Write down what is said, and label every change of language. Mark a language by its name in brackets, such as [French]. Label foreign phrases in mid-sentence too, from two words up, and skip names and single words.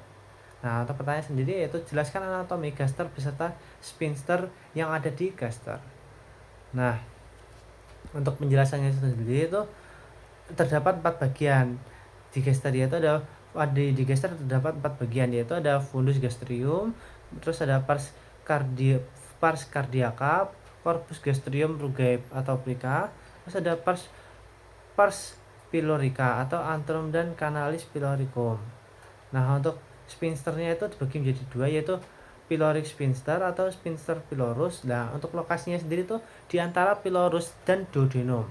[Indonesian] Nah, untuk pertanyaan sendiri yaitu jelaskan anatomi gaster beserta sphincter yang ada di gaster. Nah, untuk penjelasannya sendiri itu terdapat 4 bagian. Di gaster itu di gaster terdapat 4 bagian, yaitu ada [Latin] fundus gastrium, [Indonesian] terus ada [Latin] pars cardiaca, corpus gastrium rugae [Indonesian] atau plica, terus ada [Latin] pars pylorica [Indonesian] atau antrum dan [Latin] canalis pyloricum. [Indonesian] Nah, untuk sphincternya itu dibagi menjadi dua, yaitu [English] pyloric sphincter [Indonesian] atau [Latin] sphincter pylorus. [Indonesian] Nah, untuk lokasinya sendiri itu di antara pylorus dan duodenum.